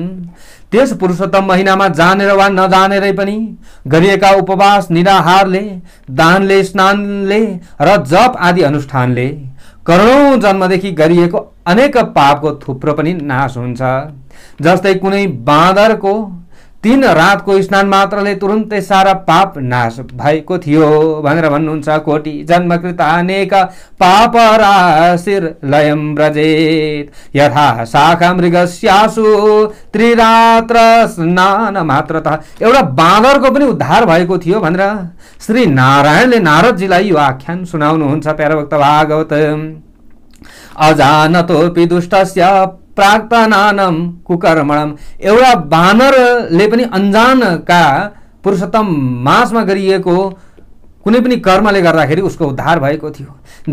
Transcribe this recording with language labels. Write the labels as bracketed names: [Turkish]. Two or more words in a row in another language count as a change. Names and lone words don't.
[Nepali] त्यस पुरुषोत्तम महिनामा जानेर वा नजानेरै पनि गरिएका उपवास, निराहारले, दानले, स्नानले र जप आदि अनुष्ठानले करोडौं जन्मदेखि गरिएको अनेक पापको थुप्रो पनि नाश हुन्छ। जस्तै कुनै बाँदरको 3 रातको स्नान मात्रले तुरुन्तै सारा पाप नाश भएको थियो भनेर भन्नुहुन्छ। [Sanskrit] कोटि जन्मकृत अनेक पाप राशिर्लयं व्रजेत यथा शाखा मृगस्यासु त्रिरात्र स्नान मात्रतः। [Nepali] एउटा बाँदरको पनि उद्धार भएको थियो भनेर श्री नारायणले नारदजीलाई यो आख्यान सुनाउनुहुन्छ। प्यारोक्त भागवत [Sanskrit] अजानतोपि दुष्टस्य प्राक्तनानम कुकर्मणम। [Nepali] एउटा बानरले पनि अनजानका पुरुषोत्तम मासमा गरिएको कुनै पनि कर्मले गर्दाखेरि उसको उद्धार भएको थियो।